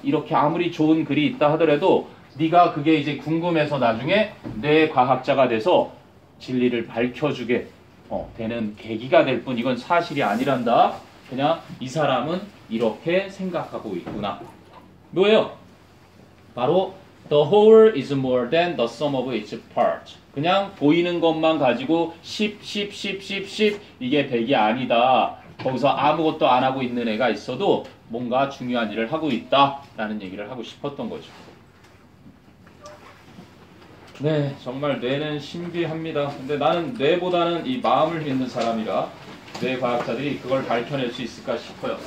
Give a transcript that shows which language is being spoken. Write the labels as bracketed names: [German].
[Korean] 이렇게 아무리 좋은 글이 있다 하더라도 네가 그게 이제 궁금해서 나중에 뇌 과학자가 돼서 진리를 밝혀주게 되는 계기가 될 뿐, 이건 사실이 아니란다. 그냥 이 사람은 이렇게 생각하고 있구나. 뭐예요? 바로 [English] the whole is more than the sum of its parts. [Korean] 그냥 보이는 것만 가지고 10 이게 100이 아니다. 거기서 아무것도 안 하고 있는 애가 있어도 뭔가 중요한 일을 하고 있다라는 얘기를 하고 싶었던 거죠. 네, 정말 뇌는 신비합니다. 근데 나는 뇌보다는 이 마음을 믿는 사람이라 뇌 과학자들이 그걸 밝혀낼 수 있을까 싶어요.